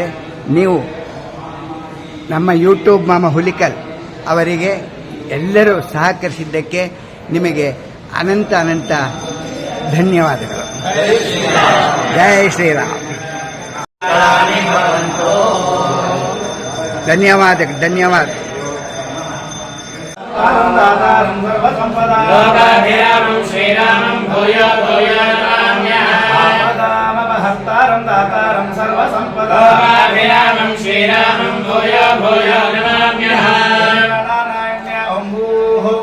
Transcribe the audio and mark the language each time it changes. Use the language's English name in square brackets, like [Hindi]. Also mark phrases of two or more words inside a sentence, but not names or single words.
[Kannada] ನೀವು ನಮ್ಮ ಯೂಟ್ಯೂಬ್ ಮಾಮ ಹುಲಿಕಲ್ ಅವರಿಗೆ ಎಲ್ಲರೂ ಸಹಕರಿಸಿದ್ದಕ್ಕೆ ನಿಮಗೆ ಅನಂತ ಅನಂತ ಧನ್ಯವಾದಗಳು. ಜೈ ಶ್ರೀರಾಮ್. ಧನ್ಯವಾದ. [Sanskrit] लोकाभिरामं श्रीरामं भूयो भूयो नमाम्यहं दातारं सर्वसम्पदां लोकाभिरामं श्रीरामं भूयो भूयो नमाम्यहं नारायण्य ओंभूः